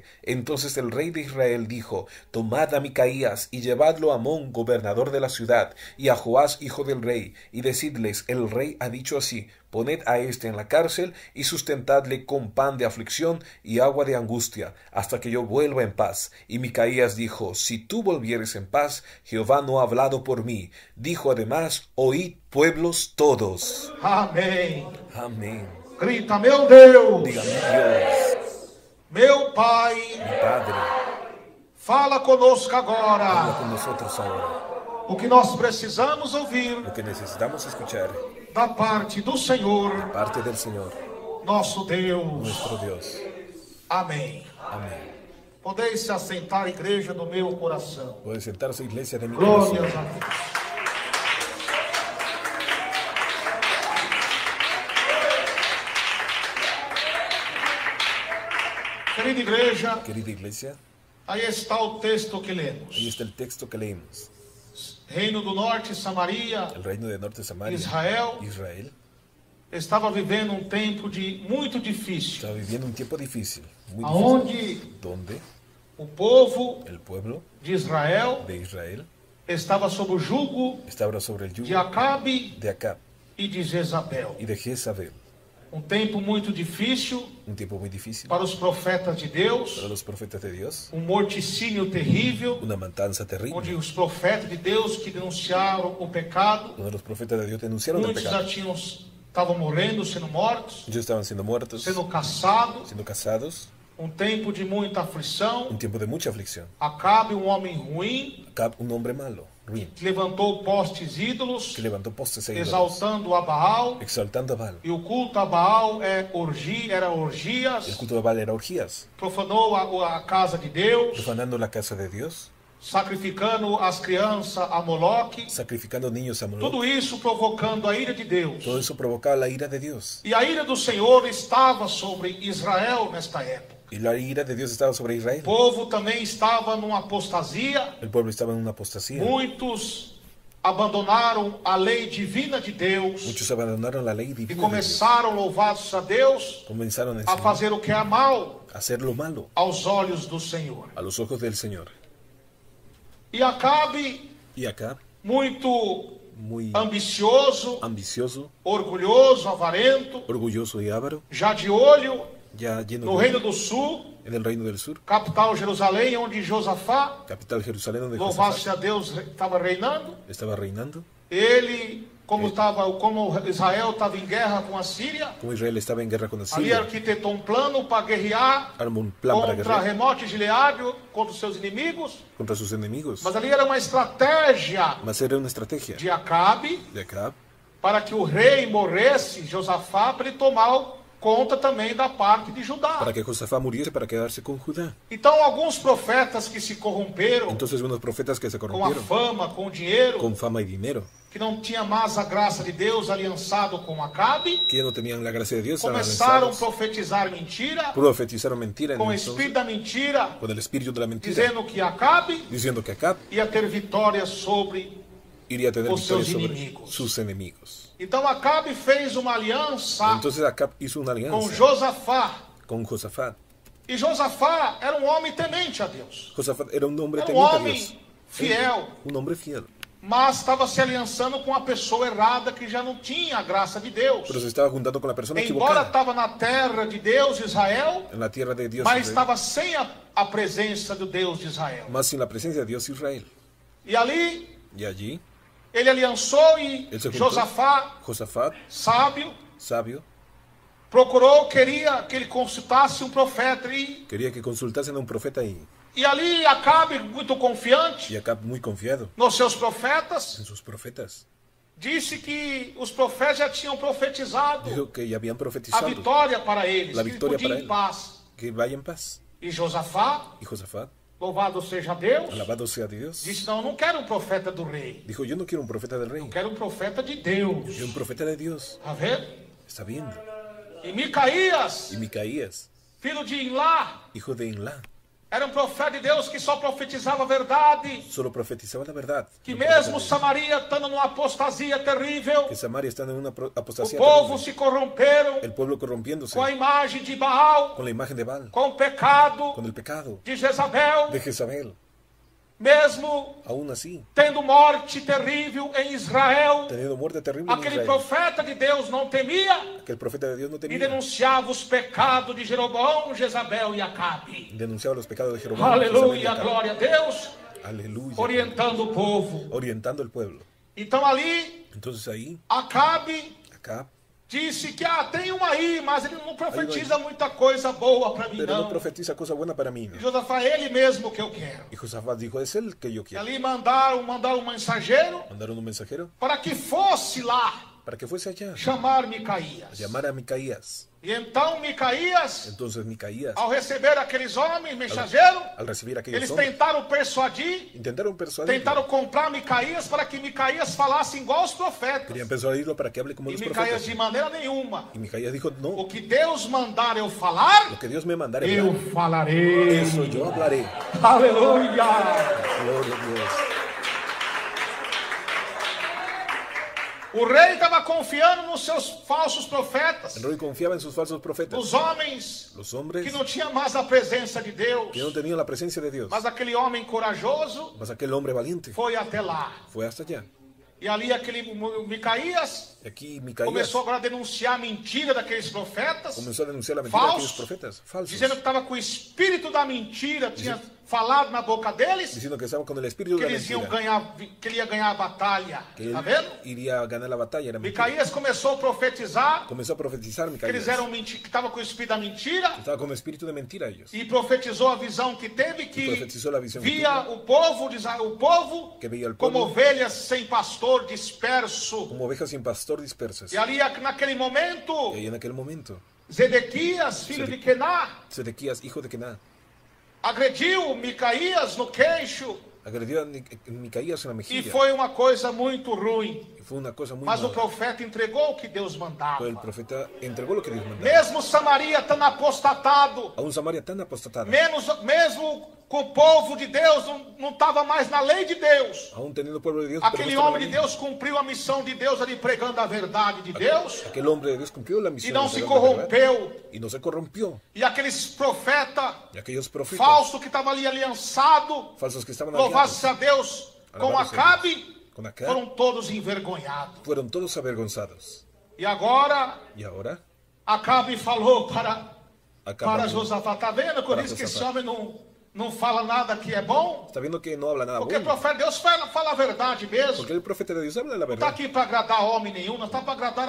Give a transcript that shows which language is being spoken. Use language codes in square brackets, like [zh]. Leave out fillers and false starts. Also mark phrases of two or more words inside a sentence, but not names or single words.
[es] Entonces el rey de Israel dijo: Tomad a Micaías y llevadlo a Amón, gobernador de la ciudad, y a Joás, hijo del rey, y decidles: el rey ha dicho así: poned a éste en la cárcel y sustentadle con pan de aflicción y agua de angustia, hasta que yo vuelva en paz. Y Micaías dijo: si tú volvieres en paz, Jehová no ha hablado por mí. Dijo además: oíd, pueblos todos. [pt] Amém. [es] Amén. [pt] Grita, meu Deus, [es] Diga: mi Dios, [pt] meu Pai, [es] mi Padre, [pt] fala conosco [es] habla [pt] agora. [es] con nosotros ahora. [pt] O que nós precisamos ouvir [es] Lo que necesitamos escuchar [pt] da parte do Senhor, [es] parte del Señor, [pt] nosso Deus. [es] nuestro Dios. [pt] Amém. [es] Amén. [pt] Podeis se assentar, igreja do meu coração. [es] Puede sentarse, iglesia de mi corazón. [pt] Glórias a Deus. Querida igreja, [es] Querida iglesia, [pt] aí está o texto que lemos. [es] ahí está el texto que leímos. [pt] Reino do Norte, Samaria, [es] El reino de Norte Samaria, [pt] Israel, [es] Israel, [pt] estava vivendo um tempo muito difícil, [es] estaba viviendo un tiempo difícil, muy difícil, [pt] aonde [es] donde [pt] o povo [es] el pueblo [pt] de Israel [es] de Israel [pt] estava sob o jugo [es] estaba sobre el [pt] de [es] yugo [pt] Acabe [es] de Acab [pt] e de Jezabel. [es] y de Jezabel. [pt] Um tempo muito difícil [es] Un tiempo muy difícil [pt] para os profetas de [es] para [pt] Deus, [es] los profetas de Dios, [pt] um morticínio terrível, [es] una matanza [pt] onde [es] terrible, [pt] os profetas de Deus que denunciaram o pecado, [es] donde los profetas de Dios denunciaron el [pt] muitos já [es] pecado. [pt] estavam morrendo, sendo mortos, [es] Ellos estaban siendo muertos, [pt] sendo caçados, [es] siendo casados, [pt] um tempo de muita aflição. [es] un tiempo de mucha aflicción. [pt] Acabe, um homem ruim, [es] Acab, un hombre malo, ruin, [pt] que levantou postes ídolos, [es] que levantó postes e ídolos, [pt] exaltando a Baal, [es] exaltando a Baal. [pt] e o culto a Baal era [es] El [pt] orgias, [es] culto de Baal era orgías, [pt] profanou a casa de Deus, [es] profanando la casa de Dios, [pt] sacrificando as crianças a Moloque, [es] sacrificando niños a Moloch. [pt] tudo isso provocando a ira de Deus. [es] Todo eso provocaba la ira de Dios. [pt] E a ira do Senhor estava sobre Israel nesta época. [es] Y la ira de Dios estaba sobre [pt] O [es] Israel. [pt] povo também estava numa apostasia, [es] El pueblo estaba en una apostasía. [pt] muitos abandonaram a lei divina de Deus [es] Muchos abandonaron la lei [pt] e [es] divina de Dios. [pt] começaram, louvados a Deus, [es] Comenzaron a enseñar [pt] fazer o que é mal [es] a hacer lo malo [pt] aos olhos do Senhor. [es] a los ojos del Señor. [pt] E Acabe, [es] Y acá, [pt] muito [es] muy [pt] ambicioso, [es] ambicioso, [pt] orgulhoso, avarento, [es] orgulloso y avaro, [pt] já de olho [es] ya lleno [pt] no [es] de [pt] Reino do Sul, [es] en el reino del sur, [pt] capital Jerusalém, onde Josafá, [es] capital Jerusalén, donde [pt] louvasse [es] Josafat [pt] a Deus, estava reinando. [es] estaba reinando. [pt] Ele, como Israel estava em guerra com a Síria, [es] Como Israel estaba en guerra con [pt] ali [es] Asiria, [pt] arquitetou um plano para guerrear [es] armó un plan para contra guerrear [pt] Remote e Gileade, contra os seus inimigos. [es] contra sus enemigos. [pt] Mas ali era uma estratégia [es] Mas era una estrategia [pt] de Acabe [es] de acá [pt] para que o rei morresse, Josafá, para ele tomar conta também da parte de Judá. [es] para que Josafat muriese para quedarse con Judá. [pt] Então, alguns profetas que se corromperam [es] Entonces unos profetas que se [pt] com a [es] corrompieron [pt] fama, com o dinheiro, [es] con fama y dinero, [pt] que não tinha mais a graça de Deus aliançado com Acabe, [es] que ya no tenían la gracia de Dios, estaban [pt] começaram a [es] lanzados, [pt] profetizar mentira, [es] profetizaron mentira [pt] com o [es] entonces, [pt] espírito da mentira, [es] con el espíritu de la mentira, [pt] dizendo que Acabe [es] diciendo que Acab [pt] ia ter vitória sobre. [es] iría a tener [pt] Os [es] victoria [pt] seus [es] sobre [pt] inimigos. [es] sus enemigos. [pt] Então Acabe fez uma aliança [es] Entonces Acab hizo una [pt] com [es] alianza [pt] Josafá. [es] con Josafat. [pt] E Josafá era um homem temente a Deus. [es] Josafat era un hombre [pt] Era um [es] temiente a [pt] homem [es] Dios, [pt] fiel, [es] un hombre fiel, [pt] mas estava se aliançando com a pessoa errada que já não tinha a graça de Deus. [es] pero se estaba juntando con la persona [pt] Embora [es] equivocada [pt] estava na terra de Deus, Israel, [es] en la tierra de Dios, [pt] mas [es] Israel, [pt] estava sem a presença do Deus de Israel. [es] más sin la presencia de Dios Israel. [pt] E ali [es] Y allí [pt] ele aliançou e Ele se juntou. Josafá, [es] Josafat, [pt] sábio, [es] sabio, [pt] queria que ele consultasse um profeta. [es] quería que consultasen a un profeta [pt] E ali Acabe, muito confiante [es] y Acab, muy confiado [pt] nos seus profetas, [es] en sus profetas, [pt] disse que os profetas já tinham profetizado [es] dijo que ya habían [pt] a [es] profetizado [pt] vitória para eles, [es] La [pt] que ele [es] victoria [pt] podia [es] para [pt] ir em ele. paz. [es] que vaya en paz. [pt] E Josafá, [es] Y Josafat, [pt] louvado seja Deus, [es] alabado sea Dios, [pt] disse: não, eu não quero um profeta do rei, [es] dijo: yo no quiero un profeta del rey, [pt] eu quero um profeta de Deus. [es] quiero un profeta de Dios. [pt] Está vendo? [es] Está viendo. [pt] E Micaías, [es] Y Micaías, [pt] filho de Inlá, [es] hijo de Inlá, [pt] Era um profeta de Deus que só profetizava a verdade. [es] Solo profetizaba la verdad. [pt] Que [es] No [pt] mesmo [es] profeta de [pt] Samaria estando numa apostasia terrível, [es] Dios. Que Samaria está en una [pt] o [es] apostasía [pt] povo [es] terrible. [pt] se corromperam [es] El pueblo corrompiéndose [pt] com a imagem de Baal, [es] con la imagen de Baal, [pt] com o pecado [es] con el pecado [pt] de Jezabel, [es] de Jezabel. [pt] mesmo [es] Aún así, [pt] tendo morte terrível em Israel, [es] teniendo muerte terrible en [pt] aquele [es] Israel, [pt] profeta de Deus não temia [es] que el profeta de Dios no [pt] e [es] temía, [pt] denunciava os pecados de Jeroboão, Jezabel e Acabe. [es] denunciaba los pecados de Jeroboam, Jezabel y [pt] Aleluia, [es] Acab. [pt] glória a Deus, [es] Aleluya. [pt] orientando o povo. [es] Orientando el pueblo. [pt] Então ali, [es] Entonces ahí, [pt] Acabe [es] acá, [pt] disse que tem um aí, mas ele não profetiza muita coisa boa para mim, [es] pero no [pt] não. [es] profetiza cosa buena para mí, [pt] E [es] ¿no? [pt] Josafá, é ele mesmo que eu quero. [es] Y Josafat dijo, es él que yo [pt] E [es] quiero. [pt] ali mandaram um mensageiro [es] Mandaron un mensajero [pt] para que fosse lá [es] para que fuese allá [pt] chamar [es] a Micaías. llamar a Micaías. [pt] E então Micaías, [es] Entonces Micaías, [pt] ao receber aqueles homens, mensageiros, [es] al recibir a aquellos [pt] eles [es] hombres, [pt] tentaram persuadir, [es] intentaron persuadirlo. [pt] tentaram comprar Micaías para que Micaías falasse igual aos profetas. [es] Querían persuadirlo para que hable como [pt] E [es] los [pt] Micaías [es] profetas. [pt] de maneira nenhuma. [es] Y Micaías dijo, no, [pt] O que Deus mandar eu falar, [es] lo que Dios me mandara, [pt] eu falarei. [es] eso yo hablaré. [pt] Aleluia! [es] Gloria a Dios. [pt] O rei estava confiando nos seus falsos profetas, [es] El rey confiaba en sus falsos profetas, [pt] nos homens [es] los [pt] que [es] hombres [pt] não tinham mais a presença de Deus. [es] que no tenían la presencia de Dios. [pt] Mas aquele homem corajoso [es] Mas aquel hombre valiente [pt] foi até lá. [es] fue hasta allá. [pt] E ali aquele Micaías [es] Y aquí Micaías [pt] começou agora a denunciar a mentira daqueles profetas, [es] comenzó a denunciar la mentira de aquellos profetas falsos, [pt] dizendo que estava com o espírito da mentira, tinha falado na boca deles, [es] diciendo que estaban con el espíritu [pt] que [es] de la [pt] eles iam [es] mentira, [pt] ganhar, que ele ia ganhar a batalha. [es] que él [pt] Tá vendo? [es] iría a ganar la batalla. Era mentira. [pt] Micaías começou a profetizar [es] Comenzó a profetizar [pt] que eles [es] Micaías. [pt] eram que estava com o espírito da mentira. [es] Estaba con el espíritu de mentira ellos. [pt] E profetizou a visão que teve, que profetizou a visão que via o povo [es] Que veía al [pt] como [es] pueblo [pt] ovelhas sem pastor, disperso. [es] como ovejas sin pastor dispersas. [pt] E ali, naquele momento, [es] Y ahí en aquel momento, [pt] Zedequias, filho de Kená, [es] Sedequías, hijo de Kená, [pt] agrediu Micaías no queixo. [es] agredió a Micaías en la [pt] E [es] mejilla. [pt] foi uma coisa muito ruim. [es] Y fue una cosa muy [pt] Mas o [es] mala. [pt] profeta entregou o que Deus mandava. [es] Pero el profeta entregó lo que Dios mandaba. [pt] Mesmo Samaria estando apostatado, [es] A un Samaria tan apostatada, [pt] mesmo com o povo de Deus, não estava mais na lei de Deus. [es] aún teniendo pueblo de Dios, pero no [pt] Aquele [es] estaba [pt] homem de [es] ahí. [pt] Deus cumpriu a missão de Deus ali pregando a verdade de Deus [es] Aquel hombre de Dios cumplió la [pt] e [es] misión [pt] não [es] de [pt] se [es] pregar la verdad, [pt] corrompeu. [es] y no se corrompió. [pt] E aqueles profetas [es] Y aquellos profetas [pt] falsos que estavam ali aliançados, [es] falsos que estaban [pt] louvasse [es] aliados [pt] a Deus, com [es] Alabado seja [pt] Acabe, [es] con Acab, [pt] foram todos envergonhados. [es] fueron todos avergonzados. [pt] E agora [es] Y ahora, [pt] Acabe falou para [es] Acab [pt] Josafá, tá vendo? Por [es] Para [pt] isso que esse [es] Josafá. [pt] homem não fala nada que é bom. [es] está viendo que no habla nada [pt] Porque o [es] bueno. [pt] profeta de Deus fala a verdade mesmo. [es] Porque el profeta de Dios habla la [pt] Não está [es] verdad. [pt] aqui para agradar homem nenhum, não está para agradar a